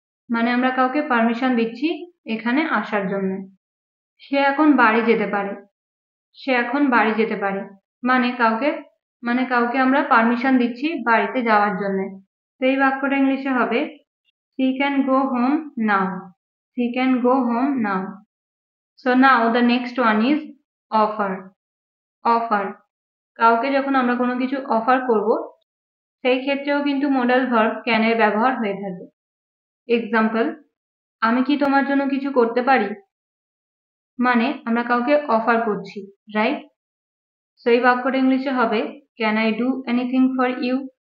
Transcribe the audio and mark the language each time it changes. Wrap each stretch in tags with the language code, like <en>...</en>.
<bn>মানে আমরা কাউকে পারমিশন দিচ্ছি এখানে আসার জন্য। সে এখন বাড়ি যেতে পারে। সে এখন বাড়ি যেতে পারে। মানে কাউকে আমরা পারমিশন দিচ্ছি বাড়িতে যাওয়ার জন্য। তো এই বাক্যটা ইংলিশে হবে</bn> <en>she can go home now. she can go home now. So now the next one is offer. offer.</en> <bn>কাউকে যখন আমরা কোনো কিছু অফার করব সেই ক্ষেত্রেও কিন্তু মডাল ভার্ব ক্যান এর ব্যবহার হয়ে থাকে। এক্সাম্পল, আমি কি তোমার জন্য কিছু করতে পারি? মানে আমরা কাউকে অফার করছি, রাইট? সো এই বাক্যটা ইংলিশে হবে</bn> <en>Can I do anything for you?</en>